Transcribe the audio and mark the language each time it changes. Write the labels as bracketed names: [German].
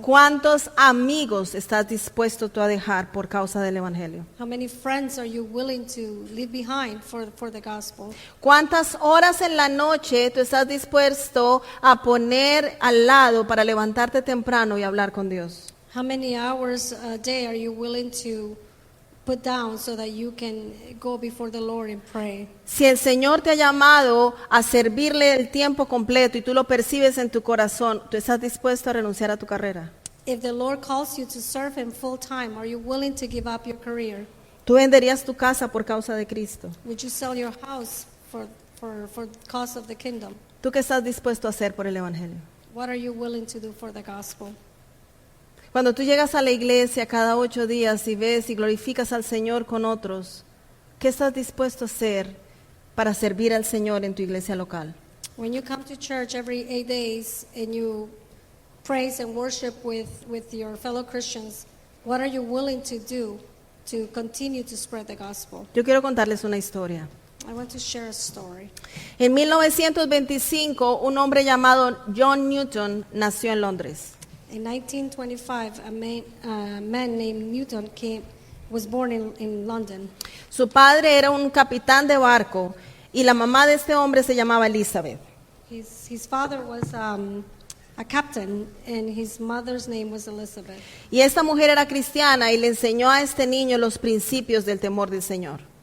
[Spanish] ¿Cuántos amigos estás dispuesto tú a dejar por causa del Evangelio? [English] How many friends are you willing to leave behind for the gospel? [Spanish] ¿Cuántas horas en la noche tú estás dispuesto a poner al lado para levantarte temprano y hablar con Dios? [English] How many hours a day are you willing to put down so that you can go before the Lord and pray? [Spanish] Si el Señor te ha llamado a servirle el tiempo completo y tú lo percibes en tu corazón, ¿tú estás dispuesto a renunciar a tu carrera? [English] If the Lord calls you to serve Him full time, are you willing to give up your career? [Spanish] ¿Tú venderías tu casa por causa de Cristo? [English] Would you sell your house for the cause of the kingdom? [Spanish] ¿Tú qué estás dispuesto a hacer por el Evangelio? [English] What are you willing to do for the gospel? [Spanish] Cuando tú llegas a la iglesia cada 8 días y ves y glorificas al Señor con otros, ¿qué estás dispuesto a hacer para servir al Señor en tu iglesia local? [English] When you come to church every 8 days and you praise and worship with your fellow Christians, what are you willing to do to continue to spread the gospel? [Spanish] Yo quiero contarles una historia. [English] I want to share a story. [Spanish] En 1925, un hombre llamado John Newton nació en Londres. [English] In 1925, a man named Newton was born in London. [Spanish] Su padre era un capitán de barco y la mamá de este hombre se llamaba Elizabeth. [English] His father was a captain and his mother's name was Elizabeth. [Spanish] Y esta mujer era cristiana y le enseñó a este niño los principios del temor del Señor.